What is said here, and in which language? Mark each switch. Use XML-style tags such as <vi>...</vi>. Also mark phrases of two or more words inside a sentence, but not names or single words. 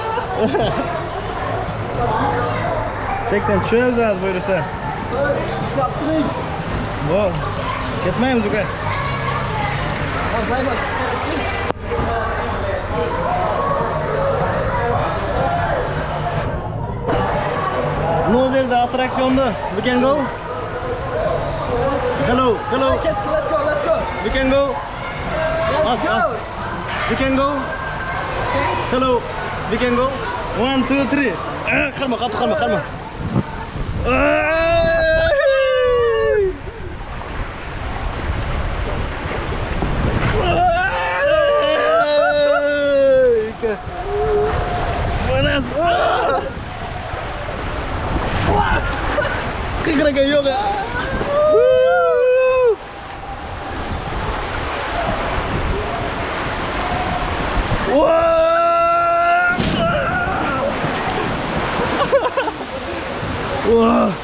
<uz>Chekdan tushamiz hozir buyursa. Ishlab turing. Bo'l. Ketmaymiz uka. Saymas. No yerda attraksionda.</uz> <en>We can go. Hello, hello. Let's go, let's go. We can go. Ask, ask. We can go. Hello. We can go. 1, 2, 3.</en> <uz>Qarma, qarma, qarma. Panas.</uz> <id>Kira kayak yoga. Wah.</id>